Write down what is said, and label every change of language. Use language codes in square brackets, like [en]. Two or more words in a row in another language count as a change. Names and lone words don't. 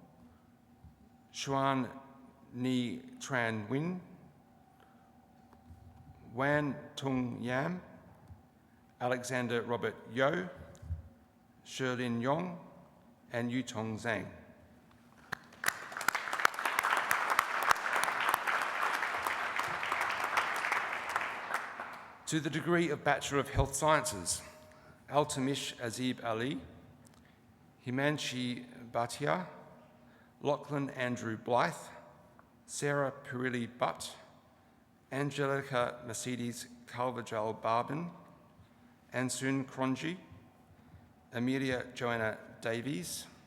[en] Xuan Ni Tran Win, Wan Tung Yam, Alexander Robert Yo, Sherlin Yong, and Yutong Zhang. To the degree of Bachelor of Health Sciences, Altamish Azib Ali, Himanshi Bhatia, Lachlan Andrew Blythe, Sarah Pirilli Butt, Angelica Mercedes Carvajal Barbin, Ansun Kronji, Amelia Joanna Davies,